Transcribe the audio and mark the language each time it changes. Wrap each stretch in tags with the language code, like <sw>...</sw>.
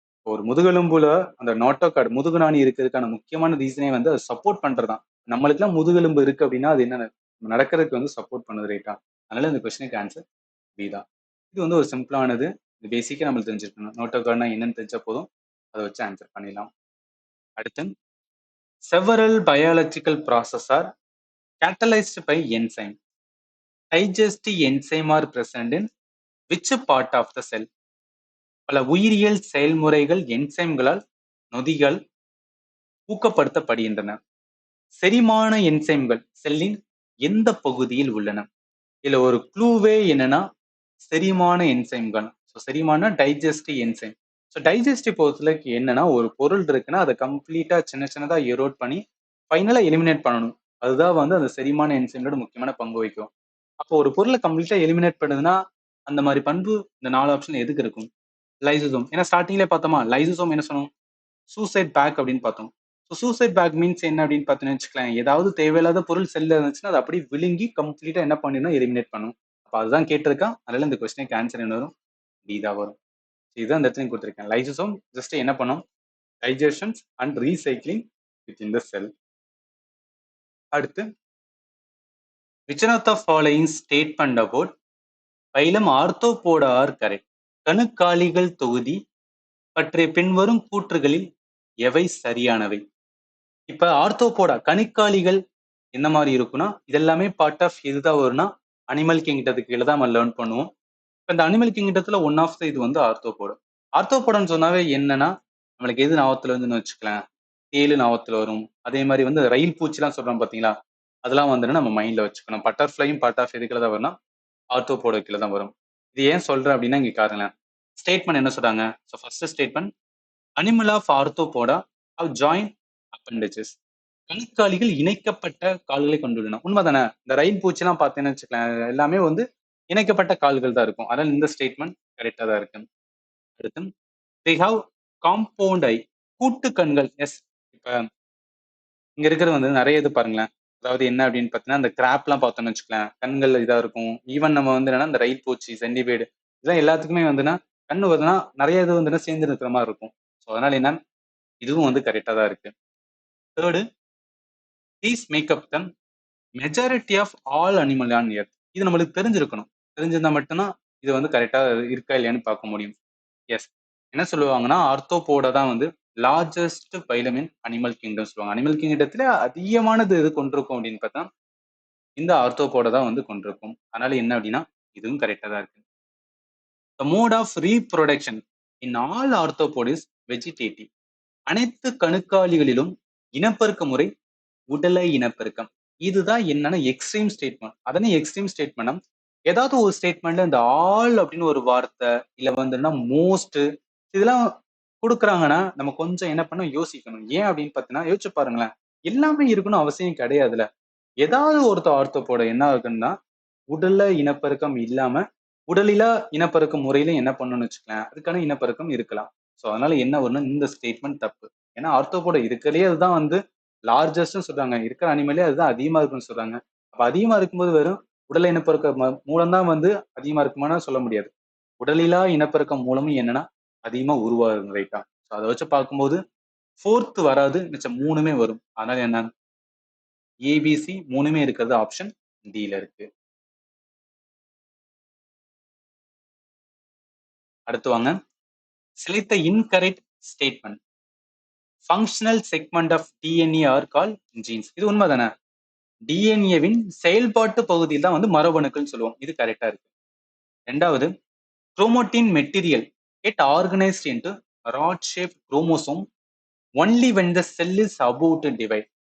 <ta>ஒரு முதுகெலும்புல அந்த நாட்டோகார்டு முதுகு நாணி இருக்கிறதுக்கான முக்கியமான ரீசனே வந்து அதை சப்போர்ட் பண்றதுதான். நம்மளுக்குலாம் முதுகெலும்பு இருக்கு அப்படின்னா அது என்ன நடக்கிறதுக்கு வந்து சப்போர்ட் பண்ணுது ரைட்டா. அதனால இந்த கொஸ்டினுக்கு ஆன்சர் பி தான். இது வந்து ஒரு சிம்பிளானது. இது பேசிக்கா நம்மளுக்கு தெரிஞ்சிருக்கணும். நோட்டோகார்ட்னா என்னன்னு தெரிஞ்சா போதும், அதை வச்சு ஆன்சர் பண்ணிடலாம்.</ta> <en>அடுத்து several biological processes are catalyzed by enzyme. Digestive enzyme are present in which part of the cell?</en> <ta>பல உயிரியல் செயல்முறைகள் என்சைம்களால் நொதிகள் ஊக்கப்படுத்தப்படுகின்றன. செரிமான என்சைம்கள் செல்லின் எந்த பகுதியில் உள்ளன? இதுல ஒரு க்ளூவே என்னன்னா செரிமான என்சைம்கள். ஸோ செரிமான டைஜஸ்டிவ் என்சைம். ஸோ டைஜஸ்டிவ் பொறுத்தவரைக்கு என்னன்னா, ஒரு பொருள் இருக்குன்னா, அத கம்ப்ளீட்டா சின்ன சின்னதா எரோட் பண்ணி, ஃபைனலா எலிமினேட் பண்ணணும். அதுதான் வந்து அந்த செரிமான என்சைமோட முக்கியமான பங்கு வகிக்கும். அப்போ ஒரு பொருள கம்ப்ளீட்டா எலிமினேட் பண்ணுதுன்னா, அந்த மாரி பண்பு இந்த 4 ஆப்ஷன் எதுக்கு இருக்கும்? லைசோசோம். ஏன்னா ஸ்டார்ட்டிங்லயே பார்த்தோமா, லைசோசோம் என்ன சொன்னோம்? சூசைட் பேக் அப்படின்னு பார்த்தோம். ஸோ சூசைட் பேக் மீன்ஸ் என்ன அப்படின்னு பார்த்தீங்கன்னு வச்சுக்கோங்களேன், ஏதாவது தேவையில்லாத பொருள் செல்ல இருந்துச்சுன்னா, அத அப்படியே விழுங்கி கம்ப்ளீட்டா என்ன பண்ணிடும்? எலிமினேட் பண்ணும். அப்ப அதுதான் கேட்டிருக்கான். அதனால இந்த கொஸ்டினுக்கு ஆன்சர் என்ன வரும்? டி தான் வரும். இதுதான் இந்த இடத்துல கொடுத்திருக்கேன்.</ta> <en>lysosome just</en> <ta>என்ன பண்ணும்?</ta> <en>Digestions and recycling within the cell. அடுத்து, which one of the following statement about phylum Arthropoda are correct?</en> <ta>கணுக்காலிகள் தொகுதி பற்றிய பின்வரும் கூற்றுகளில் எவை சரியானவை? இப்ப ஆர்த்தோபோடா கணுக்காலிகள் என்ன மாதிரி இருக்குன்னா, இதெல்லாமே பார்ட் ஆஃப் எதுதான் வரும்னா, அனிமல் கிங்டத்துக்கு கீழ தான் நம்ம லேர்ன் பண்ணுவோம். இப்ப இந்த அனிமல் கிங்டத்துல ஒன் ஆஃப் த இது வந்து ஆர்த்தோபோடா. ஆர்த்தோபோடான்னு சொன்னாவே என்னன்னா, நம்மளுக்கு எது ஞாபகத்துல வந்துன்னு வச்சுக்கலாம், தேளு ஞாபகத்துல வரும். அதே மாதிரி வந்து ரயில் பூச்சிலாம் சொல்றோம் பாத்தீங்களா, அதெல்லாம் வந்துட்டு நம்ம மைண்ட்ல வச்சுக்கணும். பட்டர்ஃப்ளையும் பார்ட் ஆஃப் எதுக்குள்ள தான் வரும்னா, ஆர்த்தோபோடா கீழ தான் வரும். இது ஏன் சொல்றேன் அப்படின்னா, இங்க பாருங்களேன். ஸ்டேட்மெண்ட் என்ன சொல்றாங்க?</ta> <en>So first statement, animal of Arthropoda have joint appendages.</en> <ta>கணுக்காலிகள் இணைக்கப்பட்ட கால்களை கொண்டுள்ளன. உண்மைதானே? இந்த ரயில் பூச்சிலாம் பார்த்தீங்கன்னு வச்சுக்கோங்களேன், எல்லாமே வந்து இணைக்கப்பட்ட கால்கள் தான் இருக்கும். அதனால இந்த ஸ்டேட்மெண்ட் கரெக்டா தான் இருக்கு.</ta> <en>அடுத்து, they have compound eye,</en> <ta>கூட்டு கண்கள்.</ta> <en>Yes.</en> <ta>இப்ப இங்க இருக்கிறது வந்து நிறைய இது பாருங்களேன். அதாவது என்ன அப்படின்னு பார்த்தீங்கன்னா, இந்த கிராப்லாம் பார்த்தோம்னு வச்சுக்கோங்களேன், கண்கள் இதா இருக்கும். ஈவன் நம்ம வந்து என்னன்னா, இந்த ரயில் பூச்சி, சென்டிபேடு இதெல்லாம் எல்லாத்துக்குமே வந்துன்னா, கண்ணு வருதுன்னா நிறைய இது வந்துன்னா சேர்ந்து இருக்கிற மாதிரி இருக்கும். ஸோ அதனால என்ன, இதுவும் வந்து கரெக்டா தான் இருக்கு. Third,</ta> <en>these make up the majority of all animal on earth.</en> <ta>இது நம்மளுக்கு தெரிஞ்சிருக்கணும். தெரிஞ்சிருந்தா மட்டும்தான் இது வந்து கரெக்டா இருக்கா இல்லையான்னு பார்க்க முடியும். எஸ். என்ன சொல்லுவாங்கன்னா, ஆர்த்தோபோடா தான் வந்து</ta> <en>largest phylum in animal kingdom</en> <ta>சொல்லுவாங்க. அனிமல் கிங்டத்துல அதிகமானது எது கொண்டிருக்கும் அப்படின்னு பார்த்தா, இந்த ஆர்த்தோபோடா தான் வந்து கொண்டிருக்கும். அதனால என்ன அப்படின்னா, இதுவும் கரெக்டா தான் இருக்கு.</ta> <en>The mode of reproduction in all arthropods vegetative.</en> <ta>அனைத்து கணுக்காலிகளிலும் இனப்பெருக்க முறை உடலை இனப்பெருக்கம். இதுதான் என்னன்னா எக்ஸ்ட்ரீம் ஸ்டேட்மெண்ட். அதனே எக்ஸ்ட்ரீம் ஸ்டேட்மெண்ட், ஏதாவது ஒரு ஸ்டேட்மெண்ட்ல இந்த ஆல் அப்படின்னு ஒரு வார்த்தை இல்ல வந்துன்னா மோஸ்ட் இதெல்லாம் கொடுக்குறாங்கன்னா நம்ம கொஞ்சம் என்ன பண்ண யோசிக்கணும். ஏன் அப்படின்னு பார்த்தீங்கன்னா, யோசிச்சு பாருங்களேன். எல்லாமே இருக்கணும் அவசியம் கிடையாதுல. ஏதாவது ஒருத்த ஆர்த்தோபோட என்ன இருக்குன்னா, உடல்ல இனப்பெருக்கம் இல்லாம உடலிலா இனப்பெருக்கம் முறையில என்ன பண்ணணும்னு வச்சுக்கலாம், அதுக்கான இனப்பெருக்கம் இருக்கலாம். ஸோ அதனால என்ன வரணும், இந்த ஸ்டேட்மெண்ட் தப்பு. ஏன்னா ஆர்த்தோபோட இருக்கிறதே அதுதான் வந்து லார்ஜஸ்ட்னு சொல்றாங்க. இருக்கிற அனிமலே அதுதான் அதிகமா இருக்குன்னு சொல்றாங்க. அப்ப அதிகமா இருக்கும்போது வெறும் உடல் இனப்பெருக்கம் மூலம் தான் வந்து அதிகமா இருக்குமானா சொல்ல முடியாது. உடலிலா இனப்பெருக்கம் மூலமும் என்னன்னா அதிகமா உருவாகுது, ரைட்டா? ஸோ அதை வச்சு பார்க்கும்போது ஃபோர்த் வராது, மிச்சம் மூணுமே வரும். அதனால என்ன, ஏபிசி மூணுமே இருக்கிறது ஆப்ஷன் டில இருக்கு.</ta> <en>அடுத்து வாங்க, select the incorrect statement. Functional segment of DNA are called genes.</en> <ta>இது உண்மைதானே? டிஎன்ஏவின் செயல்பாட்டு பகுதியில் தான் வந்து மரபணுக்கள் சொல்லுவோம். இது கரெக்டா இருக்கு. ரெண்டாவது, chromatin material get organised into rod shape chromosome only when the sell is about to divide.</ta>